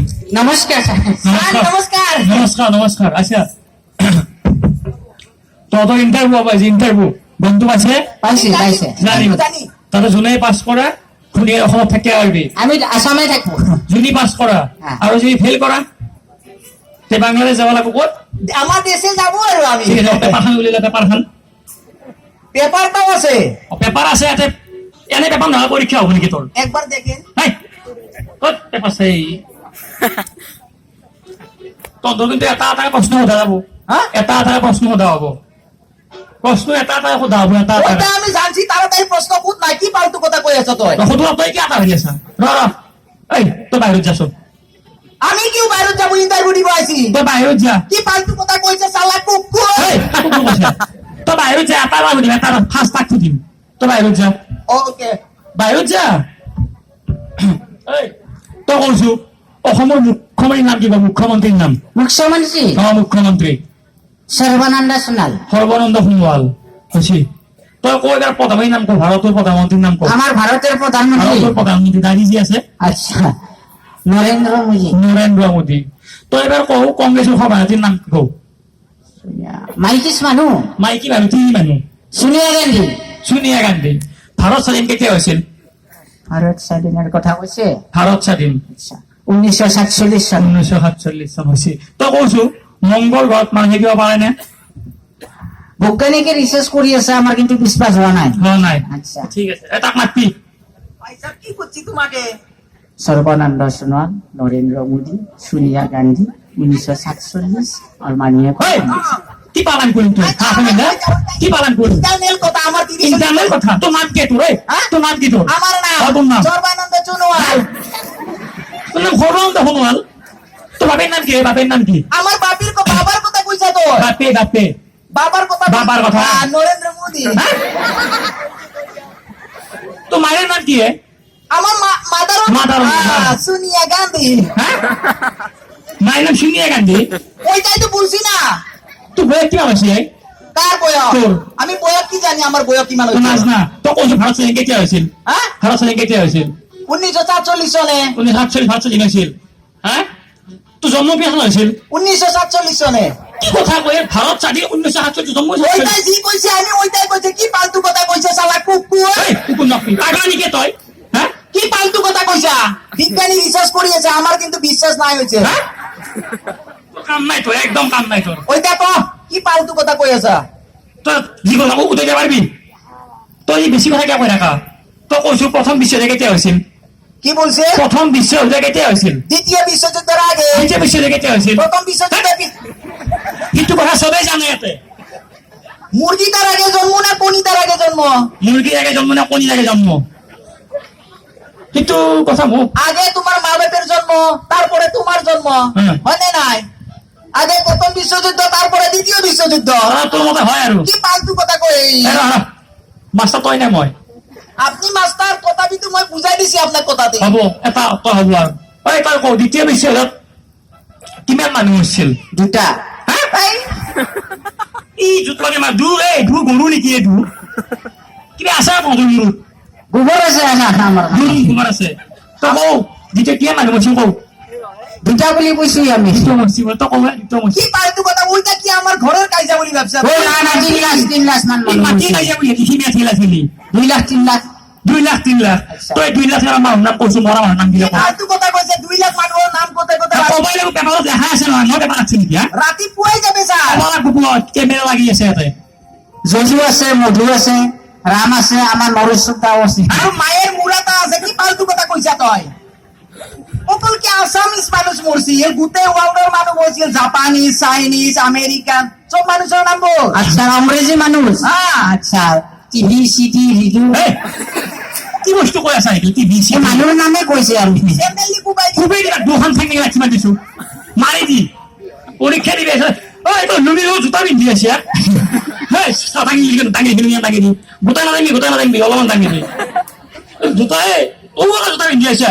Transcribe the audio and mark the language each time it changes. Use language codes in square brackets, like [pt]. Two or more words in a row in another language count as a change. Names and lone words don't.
[as] নমস্কাৰ নমস্কাৰ আচ্ছা তহঁতৰ ইণ্টাৰভিউ পাইছে ইণ্টাৰভিউ বন্ধু পাইছে পাইছে পাইছে জানিম জানি তাতে যোনে পাছ কৰা শুনি অসমত থাকিব পাৰিবি [bn] আমি আসামে থাকবো [as] যদি পাছ কৰা আৰু যদি ফেইল কৰা তে বাংলাদেশ যাব লাগিব ক'ত [bn] আমার দেশে যাবো আৰু আমি [as] ঠিক আছে পেপাৰখন উলিয়ালে পেপাৰখন [bn] পেপারটাও আছে [as] পেপাৰ আছে ইয়াতে এনে পেপাৰ নহয় পৰীক্ষা হ'ব নেকি তোৰ [bn] একবার দেখেন [as] হেই, ক'ত পেপাৰ আছে তহঁতৰ কিন্তু এটা এটা প্ৰশ্ন সোধা যাব হা? এটা এটা প্ৰশ্ন সোধা হ'ব প্ৰশ্ন এটা এটা সোধা হ'ব এটা [bn] ওটা [as] এটা [bn] আমি জানছি তাড়াতাড়ি প্রশ্ন খুদ নাই কি ফালতু কথা কই আছ তুই [as] সোধা তই কি এটা হৈ আছা ৰ এই তই বাহিৰত যাচোন [bn] আমি কিউ বাইরে যাবো ইন্টারভিউ দিব আইছি [as] তই বাহিৰত যা [bn] কি ফালতু কথা কইছে শালা কুকুর এই, [as] কাকো কি কৈছে? তই বাহিৰত যা এটা বাৰ সুধিম এটা ফাৰ্ষ্ট তাক সুধিম তই বাহিৰত যা [en] ওকে [as] বাহিৰত যা এই, তই কৈছো অসমৰ মুখ্যমন্ত্ৰীৰ নাম কিবা মুখ্যমন্ত্ৰীৰ নাম [bn] মুখ্যমন্ত্রী [as] মুখ্যমন্ত্ৰী [bn] সর্বানন্দ সোণাল [as] সৰ্বানন্দ সোণোৱাল হৈছে তই কৈ এবাৰ প্ৰধানমন্ত্ৰীৰ নাম ক ভাৰতৰ প্ৰধানমন্ত্ৰীৰ নাম ক [bn] আমার ভারতের প্রধানমন্ত্রী [as] ভাৰতৰ প্রধানমন্ত্ৰী দাঁড়ি যে আছে [bn] আচ্ছা নরেন্দ্র মোদী [as] নৰেন্দ্ৰ মোদী তই এবাৰ কওঁ কংগ্ৰেছৰ সভাপতিৰ নাম কওঁ মাইকিস মানুহ মাইকী মানুহ তিনি মানুহ সোনিয়া গান্ধী সোনিয়া গান্ধী ভাৰত স্বাধীন কেতিয়া হৈছিল [bn] ভারত স্বাধীনের কথা কৈছে [as] ভাৰত স্বাধীন [bn] আচ্ছা 1947 সাল [as] 1947 চন হৈছে তই কৈছো মংগল গ্ৰহত মানুহে কিবা পাৰেনে [bn] বৈজ্ঞানিকে রিসার্চ কৰি আছে আমার কিন্তু বিশ্বাস হওয়া নাই [as] হোৱা নাই আচ্ছা ঠিক আছে তাক মাতবি [bn] পয়সা কি করছি তোমাকে সর্বানন্দ সোনোয়াল নরেন্দ্র মোদী সোনিয়া গান্ধী 1947 আর মাননীয় [as] হয় কি পালন কৰিম তই হা শুনি না কি পালন কৰিম [bn] ইন্টারনেল কথা আমার দিদি [as] ইন্টারনেল কথা তোৰ নাম কি তোৰ তোৰ নাম কি তোৰ [bn] আমার নাম [as] তোৰ নাম [bn] সর্বানন্দ চুনোয়াল [as] তোৰ নাম সৰ্বানন্দ সোণোৱাল তোৰ বাপের নাম কি বাপের নাম কি [bn] আমার বাবার কথা কইছা তো বাপে বাপে বাবার কথা বাবার কথা। নরেন্দ্র মোদী হ্যাঁ? তোর মায়ের নাম কি আমার মাদার [en] Mother, mother. [bn] সোনিয়া গান্ধী হ্যাঁ মায়ের নাম সোনিয়া গান্ধী ওইটাই তো বলছি না তোর বয়স কি আছে কার বয়স তোর। আমি বয়স কি জানি আমার বয়স কি মানে [as] তোর নাচ না তো কৈছো ভাৰত স্বাধীন কেতিয়া হৈছিল [bn] হ্যাঁ [as] ভাৰত স্বাধীন কেতিয়া হৈছিল [bn] 1947 সনে [as] 1947 ভাৰত স্বাধীন হৈছিল হ্যাঁ তোর জন্ম কেতিয়া হৈছিল [bn] 1947 সনে [as] কি কথা কয় ভাৰত স্বাধীন 1947 জন্ম হৈছিল [bn] ওইটাই জি কইছে আমি ওইটাই কইছে কি ফালতু কথা কইছে শালা কুকুর [as] এই কুকুর নকবি পাগলা নাকি তই হ্যাঁ [bn] কি ফালতু কথা কইছা বিজ্ঞানী রিসার্চ করিয়েছে আমার কিন্তু বিশ্বাস নাই হইছে হ্যাঁ তোর কাম নাই তোর একদম কাম নাই তোর ওইটা তো কি ফালতু কথা কইছা [as] তোর জীবন আকৌ উঠে যাব পারবি তই বেশি কথা কিয় কৈ থাকা তই কৈছো প্ৰথম বিশ্বযুদ্ধ কেতিয়া হৈছিল [bn] কি বলছে [as] প্ৰথম বিশ্বযুদ্ধ কেতিয়া হৈছিল [bn] দ্বিতীয় বিশ্বযুদ্ধের আগে [as] দ্বিতীয় বিশ্বযুদ্ধ কেতিয়া হৈছিল [bn] প্রথম বিশ্বযুদ্ধে [as] কিন্তু কথা সবেই জানে ইয়াতে [bn] মুরগি তার আগে জন্ম না কোনি তার আগে জন্ম [as] মুৰ্গীৰ আগে জন্ম না কণীৰ আগে জন্ম কিন্তু কথা মোক [bn] আগে তোমার মা বাপের জন্ম তারপরে তোমার জন্ম হ্যাঁ। হয় না নাই আগে প্রথম বিশ্বযুদ্ধ তারপরে দ্বিতীয় বিশ্বযুদ্ধ [as] তোৰ মতে হয় আৰু [bn] কি ফালতু কথা কই [as] মাষ্টাৰ তই নে মই [bn] আপনি মাস্টার কথা কিন্তু মই বুঝাই দিছি আপনার কথাতে [as] হ'ব এটা তই হ'ব আৰু ঐ তই কওঁ দ্বিতীয় বিশ্বযুদ্ধত কিমান মানুহ হৈছিল দুটা এই, ই জোত লাগে মা দূৰ এই দূৰ গৰু নেকি এই দূৰ কিবা আছে তহঁতৰ মূৰত [bn] গোবৰ আছে না আমার [as] দূৰ তোমাৰ আছে তই কওঁ দ্বিতীয় কিমান মানুহ মৰিছিল কওঁ [bn] দুটা বুলি কৈছো আমি [as] দ্বিতীয় মৰিছিল তই কওঁ দ্বিতীয় কি মৰিছিল [bn] ফালতু কথা ওইটা কি আমার ঘরের কাইজা বলি ব্যবসা [as] ও না না 3 লাখ মান এই মাটি কাজিয়া বুলি লিখি আছিল আছিল 2 লাখ 3 লাখ 2 লাখ 3 লাখ তই 2 লাখ টকা মানুহ নাম কৈছো মৰা মানুহৰ নাম দিলে [bn] ফালতু কথা কইছে 2 লাখ মানুহৰ নাম কোথায় কোথায় [as] ক'বই লাগিব পেপাৰত লেখা আছে নহয় মই পেপাৰ আছে নেকি হা [bn] রাতি পুয়াই যাবে স্যার [as] আমাৰ কুকুৰত কেমেৰা লাগি আছে ইয়াতে [bn] যজু আছে মধু আছে রাম আছে আমার নরসুদাও আছে আর মায়ের মুরাটা আছে কি ফালতু কথা কইছা তই অকল কি আসামিস মানুষ মরছি এর গুতে ওয়ার্ল্ডের মানুষ মরছি জাপানিজ চাইনিজ আমেরিকান সব মানুষের নাম বল আচ্ছা ইংরেজি মানুষ হ্যাঁ আচ্ছা টিভি সিটি রেডিও [as] এই, কি বস্তু কৈ আছা এইটো টিভি এই মানুহৰ নামে কৈছে আমি এমএলএ কুবাই খুবেই দিবা দুখন থাকি ৰাখি দিছো মাৰি দি পৰীক্ষা দিবি ঐ তই লুবিও জোতা পিন্ধি আছে হেই দাঙি দাঙি দি গোটাই নাদাঙি অলপমান দাঙি দি জোতা জোতা পিন্ধি আছে